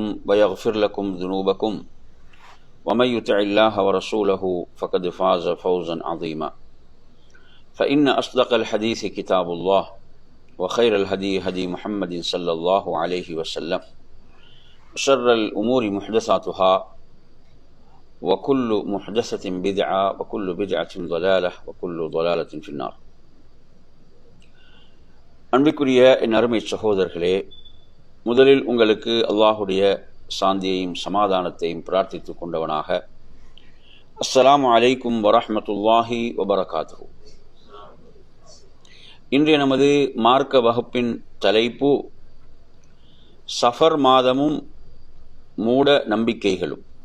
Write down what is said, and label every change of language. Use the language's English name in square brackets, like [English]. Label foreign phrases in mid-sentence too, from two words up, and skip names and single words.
[Arabic] ويغفر لكم ذنوبكم ومن يطع الله ورسوله فقد فاز فوزا عظيما فإن أصدق الحديث كتاب الله وخير الهدي هدي محمد صلى الله عليه وسلم شر الأمور محدثاتها وكل محدثة بدعة وكل بدعة ضلالة وكل ضلالة في النار. [Tamil] அன்பிற்குரிய என் அருமை சகோதரர்களே, முதலில் உங்களுக்கு அல்லாஹுடைய சாந்தியையும் சமாதானத்தையும் பிரார்த்தித்துக் கொண்டவனாக [Arabic] السلام عليكم ورحمة الله وبركاته. [Tamil] இன்றைய நமது மார்க்க வகுப்பின் தலைப்பு சஃபர் மாதமும் மூட நம்பிக்கைகளும்.